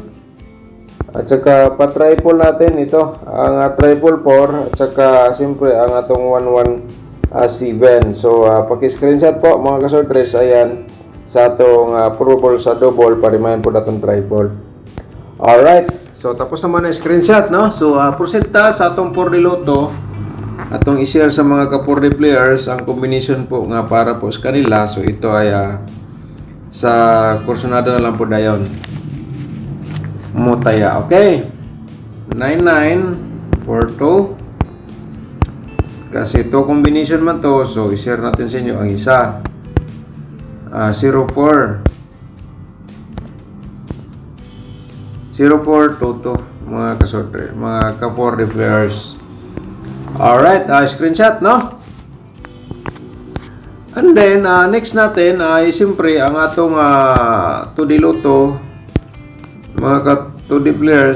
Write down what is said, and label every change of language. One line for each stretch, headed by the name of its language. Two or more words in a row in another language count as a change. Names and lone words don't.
Filipino: At saka pa-triple natin ito, ang triple 4 at saka siyempre ang atong 117. So paki-screenshot po mga kasorters, ayan sa atong probable sa double, pa-remind po natong triple. Alright, so tapos naman na screenshot, no?
Cebuano: So proceed ta sa atong 4D Lotto, atong i-share sa mga ka-
English: 4D players
Cebuano: ang combination po nga para po sa kanila. So ito ay sa kursunada na lang po dayon mutaya.
Filipino: Okay, 9942 kasi to combination man to, so i-share natin sa inyo ang isa. 0422. mga kasodre, mga ka-
English: 4D players.
Filipino: Alright, screenshot, no? And then, next natin ay siyempre ang atong 2D Lotto, mga ka-
English: 2D players.